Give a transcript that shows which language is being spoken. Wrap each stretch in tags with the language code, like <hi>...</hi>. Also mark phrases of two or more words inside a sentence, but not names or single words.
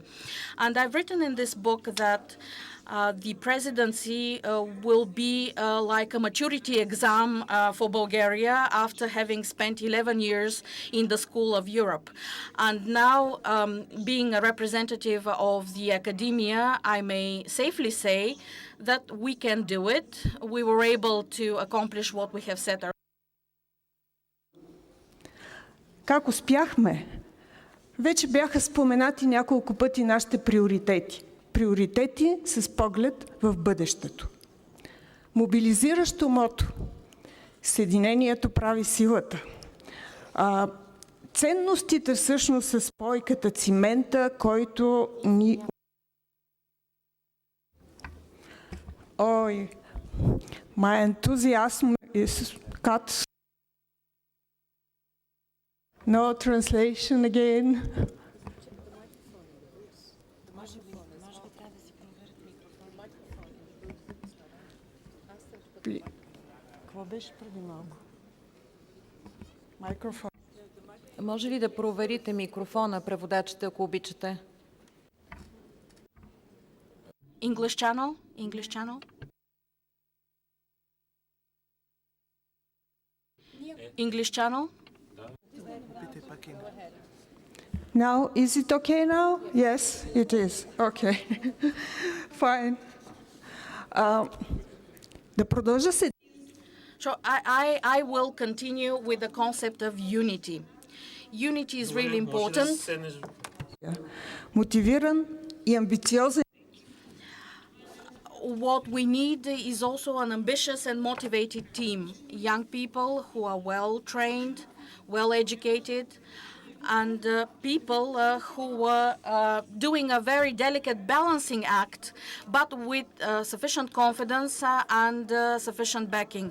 <en>And I've written in this book that the presidency will be like a maturity exam for Bulgaria after having spent 11 years in the School of Europe. And now, being a representative of the academia, I may safely say that we can do it. We were able to accomplish what we have set our.</en> <bg>Как успяхме? Вече бяха споменати няколко пъти нашите приоритети. Приоритети с поглед в бъдещето. Мобилизиращо мото. Съединението прави силата. Ценностите всъщност са спойката, цимента, който ни... Ой,</bg> <en>my enthusiasm is cut. No translation again.</en> <bg>Какво беше преди малко? Микрофон. Може ли да проверите микрофона, преводачите, ако обичате?</bg> <en>English channel? English channel? English channel? Now, is it okay now? Yes, it is. Okay. Fine.</en> <bg>Да продължа се.</bg> <en>So I will continue with the concept of unity. Unity is really important.</en> <bg>Мотивиран и амбициозен.</bg> <en>What we need is also an ambitious and motivated team. Young people who are well trained, well educated, and people who were doing a very delicate balancing act, but with sufficient confidence and sufficient backing.</en>